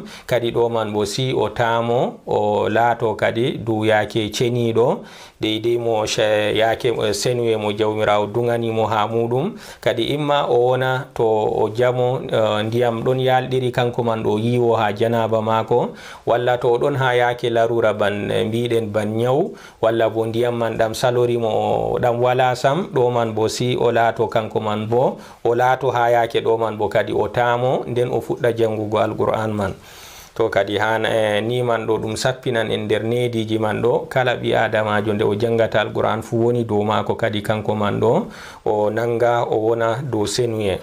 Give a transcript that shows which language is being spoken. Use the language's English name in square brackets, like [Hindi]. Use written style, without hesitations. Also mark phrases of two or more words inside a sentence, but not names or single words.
[Fula] Kadi ɗo man bo si o tamo o laato kadi dow yake ceniɗo deidei mo yake senuye mo jawmirawo duganimo ha muɗum. Kadi imma o wona to o jamo ndiyam ɗon yalɗiri kanko man ɗo yiwo ha janaba mako, walla to ɗon ha yake larura ban mbiɗen ban nyaw, walla bo ndiyam man ɗam salorimo o ɗam wala sam. Ɗo man bo si o laato kanko man bo o laato ha yake ɗo man bo kadi o tamo nden o fuɗɗa jangugo alquran man. To kadi ni man ɗo ɗum sappinan en nder neediji man ɗo kala ɓi adamajo nde o jangata alquran fu woni dow mako kadi kanko man ɗo o nanga o wona dow senuye.